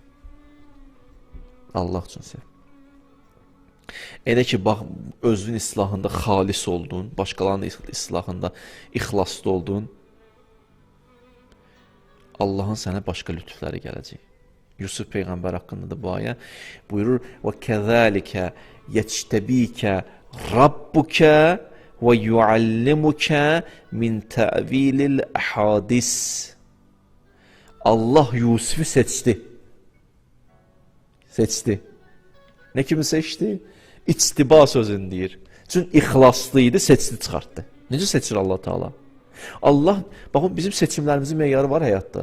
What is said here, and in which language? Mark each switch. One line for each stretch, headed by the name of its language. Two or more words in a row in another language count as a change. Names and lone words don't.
Azerbaijani: Allah üçün sev. Elə ki, bax, özün islahında xalis oldun, başqalarının islahında ixlaslı oldun, Allahın sənə başqa lütfləri gələcək. Yusuf Peyğəmbər haqqında da bu ayə buyurur,
Arabic: وَكَذَٰلِكَ يَجْتَب۪يكَ رَبُّكَ وَيُعَلِّمُكَ مِنْ تَعْوِيلِ الْأَحَادِثِ
Azerbaijani: Allah Yusuf'u seçti. Seçti. Ne kimi seçti? İçtiba sözünü deyir. Çünki ixlaslıydı, seçdi, çıxartdı. Necə seçir Allah Teala? Allah, baxın, bizim seçimlərimizin meyarı var həyatda.